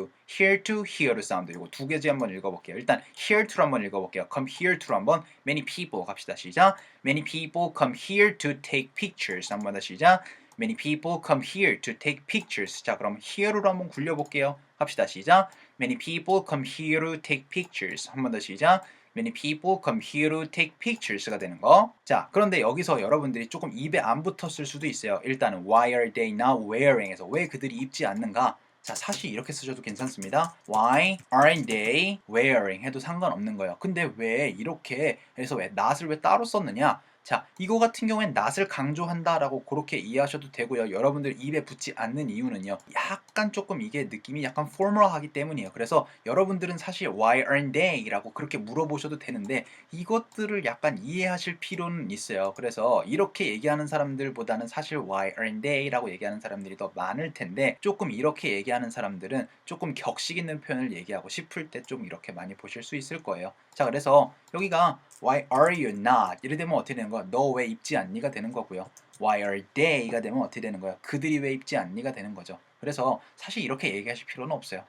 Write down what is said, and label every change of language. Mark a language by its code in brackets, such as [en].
[ko] here to 사운드 이거 두 개지 한번 읽어볼게요. 일단 here to로 한번 읽어볼게요. come here to로 한번 many people 갑시다. 시작. [en] many people come here to take pictures [ko] 한번 더 시작. [en] many people come here to take pictures. [ko] 자, 그럼 here로 한번 굴려볼게요. 합시다. 시작. [en] Many people come here to take pictures. [ko] 한 번 더 시작. [en] Many people come here to take pictures가 되는 거. [ko] 자, 그런데 여기서 여러분들이 조금 입에 안 붙었을 수도 있어요. 일단은 why are they not wearing에서 왜 그들이 입지 않는가? 자, 사실 이렇게 쓰셔도 괜찮습니다. [en] Why aren't they wearing 해도 상관없는 거예요. [ko] 근데 왜 이렇게 해서 왜 not을 왜 따로 썼느냐? 자, 이거 같은 경우엔 not을 강조한다라고 그렇게 이해하셔도 되고요. 여러분들 입에 붙지 않는 이유는요. 약간 조금 이게 느낌이 약간 formal하기 때문이에요. 그래서 여러분들은 사실 [en] why aren't they? [ko] 라고 그렇게 물어보셔도 되는데 이것들을 약간 이해하실 필요는 있어요. 그래서 이렇게 얘기하는 사람들보다는 사실 [en] why aren't they? [ko] 라고 얘기하는 사람들이 더 많을 텐데 조금 이렇게 얘기하는 사람들은 조금 격식 있는 표현을 얘기하고 싶을 때 좀 이렇게 많이 보실 수 있을 거예요. [en] 자, 그래서 여기가 Why are you not? [ko] 이래 되면 어떻게 되는 거야? 너 왜 입지 않니가 되는 거고요. [en] Why are they [ko] 가 되면 어떻게 되는 거야? 그들이 왜 입지 않니가 되는 거죠. 그래서 사실 이렇게 얘기하실 필요는 없어요.